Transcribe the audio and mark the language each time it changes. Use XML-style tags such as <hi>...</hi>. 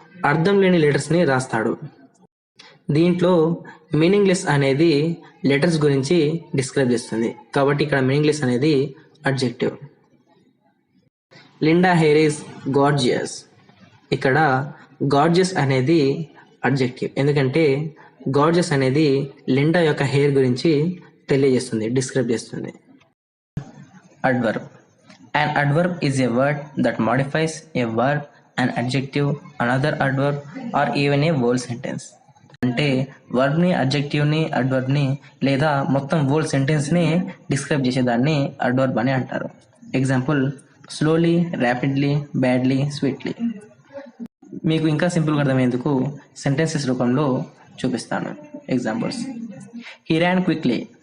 <te>అర్థం లేని లెటర్స్ని రాస్తాడు. దీంట్లో మీనింగ్లెస్ అనేది లెటర్స్ గురించి డిస్క్రైబ్ చేస్తుంది కాబట్టి ఇక్కడ మీనింగ్లెస్ అనేది adjective.</te> <en>Linda hair is gorgeous.</en> <te>ఇక్కడ గార్జియస్ అనేది అడ్జెక్టివ్, ఎందుకంటే గార్జియస్ అనేది లిండా యొక్క హెయిర్ గురించి తెలియజేస్తుంది, డిస్క్రైబ్ చేస్తుంది.</te> <en>Adverb. An adverb is a word that modifies a verb, an adjective, another adverb or even a whole sentence.</en> <te>అంటే వర్బ్ని, అడ్జెక్టివ్ని, అడ్వర్బ్ని లేదా మొత్తం హోల్ సెంటెన్స్ని డిస్క్రైబ్ చేసేదాన్ని అడ్వర్బ్ అని అంటారు.</te> <en>Example slowly, rapidly, badly, sweetly.</en> <te>మీకు ఇంకా సింపుల్గా అర్థమయ్యేందుకు సెంటెన్సెస్ రూపంలో చూపిస్తాను ఎగ్జాంపుల్స్.</te> <en>He ran quickly.</en>